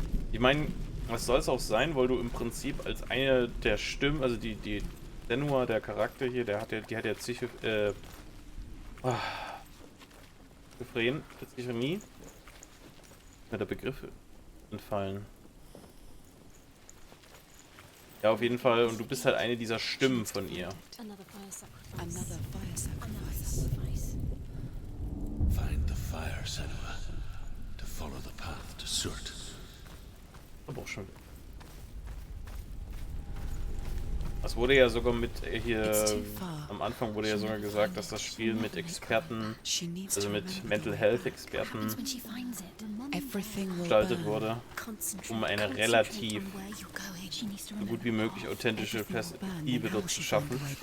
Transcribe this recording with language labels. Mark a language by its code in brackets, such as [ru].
[de] Ich meine, was soll es auch sein, weil du im Prinzip als eine der Stimmen, also die Senua, der Charakter hier, die hat ja Schizophrenie. Mir der Begriff entfallen. Ja, auf jeden Fall. Und du bist halt eine dieser Stimmen von ihr. [en] Another fire sacrifice. Another fire Another sacrifice. sacrifice. Find the fire, Senua, to follow the path to Surt. [de] Aber auch schon. Das wurde ja sogar mit hier am Anfang wurde ja sogar gesagt, dass das Spiel mit Experten, also mit Mental Health Experten [en] When she finds it, Everything will [de] gestaltet [en] burn. [de] wurde, um eine relativ so gut wie möglich authentische Perspektive dort zu schaffen.